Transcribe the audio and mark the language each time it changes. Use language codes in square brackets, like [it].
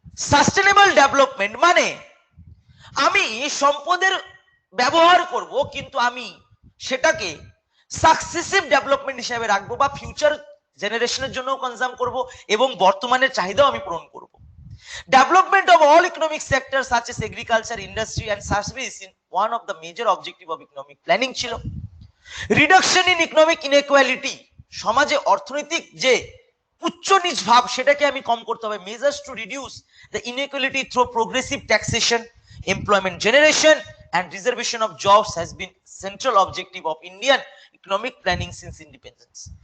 [bn] Sustainable development মানে আমি সম্পদের ব্যবহার করব, কিন্তু আমি সেটাকে সাকসেসিভ ডেভেলপমেন্ট হিসেবে রাখবো, বা ফিউচার জেনারেশনের জন্য কনজাম করব, এবং বর্তমানের চাহিদাও আমি পূরণ করব। [en] Development of all economic sectors such as agriculture, industry and service is one of the major objective of economic planning ছিল। Reduction in economic inequality, [bn] সমাজে অর্থনৈতিক যে উচ্চ নিচ ভাব সেটাকে আমি কম করতে হবে। [en] Measures to reduce the inequality through progressive taxation, employment generation and reservation of jobs has been central objective of Indian economic planning since independence.